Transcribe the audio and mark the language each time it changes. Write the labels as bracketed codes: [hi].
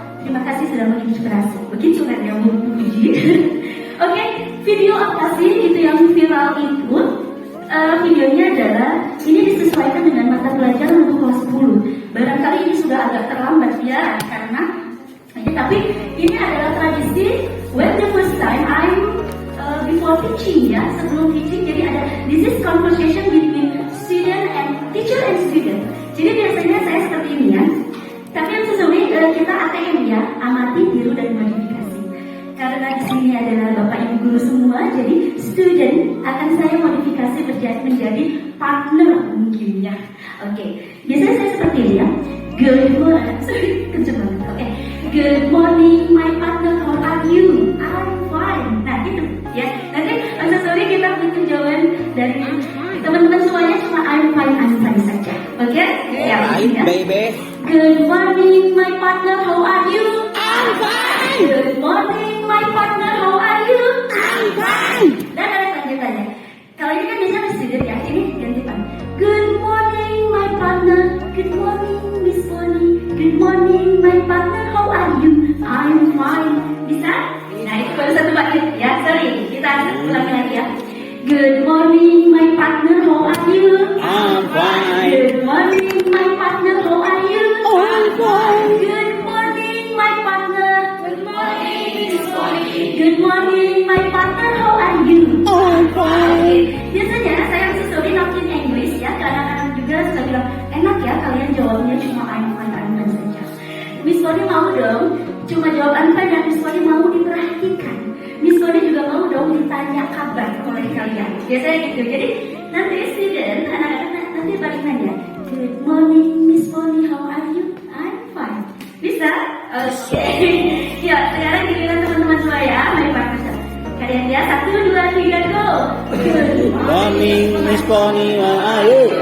[id] Terima kasih sudah menginspirasi. Begitu kan yang Bu Puji. Oke, video apa sih itu yang viral itu? Videonya adalah ini disesuaikan dengan mata pelajaran untuk kelas 10. Barangkali ini sudah agak terlambat ya, karena tapi ini adalah tradisi [en] when the first time I'm before teaching [id] ya, sebelum teaching. Jadi ada [en] this is conversation between student and teacher and student. [id] Jadi biasanya saya seperti ini ya. Tapi yang sesungguhnya kita ATM ya, amati, tiru dan modifikasi. Karena di sini adalah Bapak Ibu guru semua, jadi student akan saya modifikasi menjadi partner mungkin ya. Oke, biasanya saya seperti ini ya. [en] Good morning, sorry, [id] kenceng banget. [en] Oke, good morning my partner, how are you? I'm fine. [id] Nah gitu ya. Nanti sorry kita butuh jawaban dari teman-teman semuanya, cuma [en] I'm fine [id] saja. Oke? Ya, [en] baby. Good morning my partner, how are you? I'm fine. Good morning my partner, how are you? I'm fine. [id] Dan ada lanjutannya. Kalau ini kan biasanya student ya, ini ganti pan. [en] Good morning my partner. Good morning Miss Bonnie. Good morning my partner, how are you? I'm fine. [id] Bisa? Nah itu baru satu bait ya, sorry. Kita ulangi lagi ya. [en] Good morning my partner, how are you? I'm fine. Good morning my partner, how are you? I'm fine. Good morning my partner. Good morning Miss Bonnie. Good morning my partner, how are you? I'm fine. [id] Biasanya saya susuri [en] not in English [id] ya, kadang-kadang juga suka bilang enak ya kalian jawabnya cuma I'm fine saja. Miss Bonnie mau dong, cuma jawab I'm fine dan Miss Bonnie mau diperhatikan. Miss Bonnie juga mau dong ditanya kabar oleh kalian. Biasanya gitu. Jadi nanti student, anak-anak nanti balik nanya. [en] Good morning Miss Bonnie, how are you? I'm fine. [id] Bisa? Oke. Ya, sekarang giliran teman-teman semua ya. Mari partner. Kalian ya, 1, 2, 3, go. [en] Good morning Miss Bonnie, how are you?